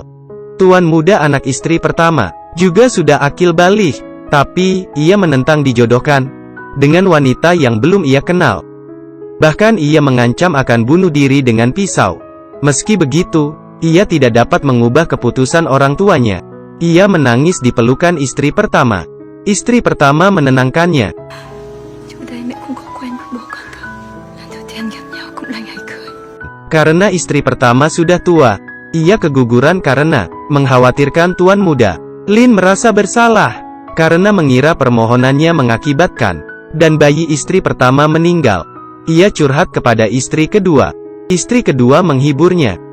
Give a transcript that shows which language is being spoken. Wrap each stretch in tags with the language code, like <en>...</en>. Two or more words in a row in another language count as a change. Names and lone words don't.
<id>Tuan muda anak istri pertama juga sudah akil balik, tapi ia menentang dijodohkan dengan wanita yang belum ia kenal. Bahkan ia mengancam akan bunuh diri dengan pisau. Meski begitu, Ia tidak dapat mengubah keputusan orang tuanya. Ia menangis di pelukan istri pertama. Istri pertama menenangkannya.</id> <vi>Trước đây mẹ cũng có quen một bố con cậu. Lần đầu tiên gặp nhau cũng là ngày cưới.</vi> <id>Karena istri pertama sudah tua, ia keguguran karena mengkhawatirkan tuan muda. Lin merasa bersalah karena mengira permohonannya mengakibatkan dan bayi istri pertama meninggal. Ia curhat kepada istri kedua. Istri kedua menghiburnya.</id>